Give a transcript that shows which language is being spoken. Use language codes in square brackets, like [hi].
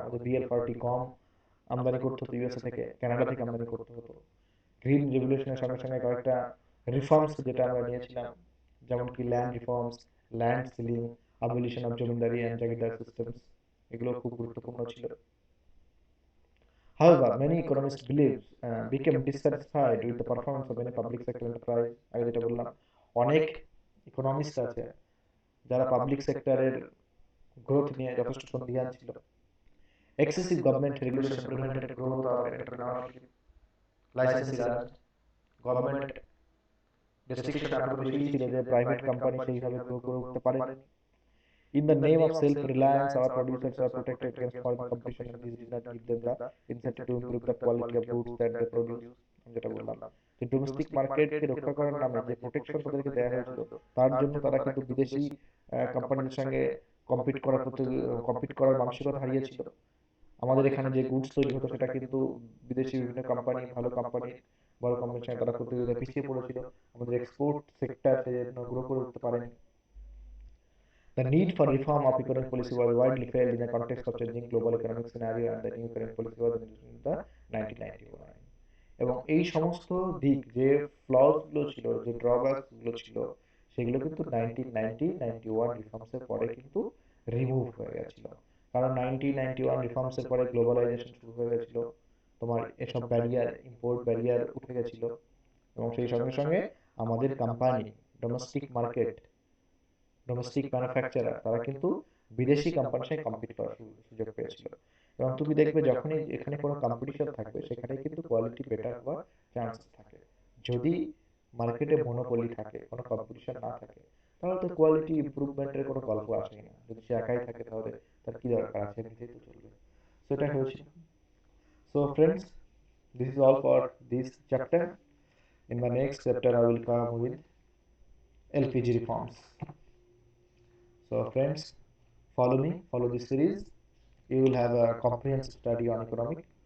[bn] আমাদের BL40 গম আমদানি করতে হতো ইউএসএ থেকে, কানাডা থেকে আমদানি করতে হতো। গ্রিন রেভলিউশনের সঙ্গে সঙ্গে কয়েকটা রিফর্মস যেটা আমরা নিয়েছিলাম, যেমন কি land reforms, land ceiling, [en] abolition of zamindari and jagirdar systems, [bn] এগুলো খুব গুরুত্বপূর্ণ ছিল। [en] However, many economists became dissatisfied with the performance of many public sector enterprise. [bn] আগে যেটা বললাম, অনেক ইকোনমিস্ট আছে যারা পাবলিক সেক্টরের গ্রোথ নিয়ে যথেষ্ট সন্দিহান ছিল। [en] Excessive government regulation prevented growth of entrepreneurship, licensing large government [bn] restriction এত বেশি ছিল যে প্রাইভেট কোম্পানি সেইভাবে গ্রো করে উঠতে পারেনি। [en] In the name of self-reliance, our producers are protected against foreign competition, and this did not give them the incentive to improve the quality of goods that they produce. [bn] যেটা বললাম যে domestic মার্কেটকে রক্ষা করার নামে যে প্রোটেকশন তাদেরকে দেওয়া হয়েছিল, তার জন্য তারা কিন্তু বিদেশি কোম্পানিদের সঙ্গে কম্পিট করার মানসিকতা হারিয়েছিল। আমাদের এখানে যে গুডস তৈরি হতো সেটা কিন্তু বিদেশি বিভিন্ন কোম্পানি, ভালো কোম্পানি, বড় কোম্পানির সঙ্গে তারা প্রতিযোগিতায় পিছিয়ে পড়েছিল। আমাদের এক্সপোর্ট সেক্টর সেজন্য গ্রো করে উঠতে পারেনি। [en] The need for reform of economic policy was widely felt in the context of changing global economic scenario, and the new economic policy was introduced in the 1991. [bn] এবং এই সমস্ত দিক যে ফ্লস গুলো ছিল, যে ড্রব্যাকস গুলো ছিল, সেগুলো কিন্তু 1991 রিফর্মস এর পরে কিন্তু রিমুভ হয়ে গেছিল। কারণ 1991 রিফর্মস এর পরে গ্লোবালাইজেশন শুরু হয়ে গেছিল, তোমার এসব ব্যারিয়ার, ইম্পোর্ট ব্যারিয়ার উঠে গেছিল, এবং সেই সঙ্গে সঙ্গে আমাদের company, domestic market, domestic manufacturer, তারা কিন্তু বিদেশি কোম্পানির সাথে কম্পিট করার সুযোগ পেয়েছিল। এবং তুমি দেখবে যখনই এখানে কোনো কম্পিটিশন থাকবে সেখানে কিন্তু কোয়ালিটি বেটার হওয়ার চান্সেস থাকে। যদি মার্কেটে মনোপলি থাকে, কোনো কম্পিটিশন না থাকে, তাহলে তো কোয়ালিটি ইমপ্রুভমেন্টের কোনো গল্প আসেই না। যদি সে একাই থাকে তাহলে তার কি দরকার আছে, নিজেই তো চলবে। সেটা হয়েছিল। [en] So friends, this is all for this chapter. In the next chapter I will come with LPG reforms. So friends, follow me, follow this series. You will have a comprehensive study on economic.